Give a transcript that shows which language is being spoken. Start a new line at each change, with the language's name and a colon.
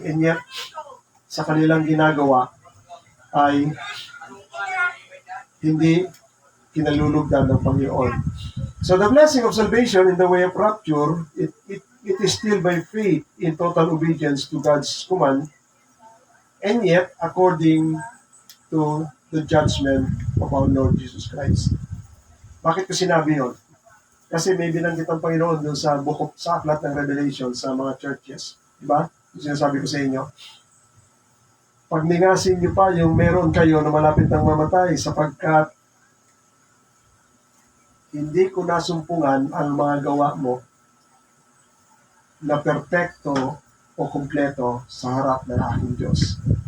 English: And yet,
Filipino: sa kanilang ginagawa ay hindi kinalulugdan ng Panginoon.
English: So the blessing of salvation in the way of rapture, it is still by faith in total obedience to God's command, and yet according to the judgment of our Lord Jesus Christ.
Filipino: Bakit ko sinabi yun? Kasi may binanggit ang Panginoon doon sa aklat ng Revelation sa mga churches. Diba? Yung sinasabi ko sa inyo. Pag ningasin niyo pa yung meron kayo na malapit ng mamatay sapagkat hindi ko nasumpungan ang mga gawa mo na perpekto o kumpleto sa harap ng aking Diyos.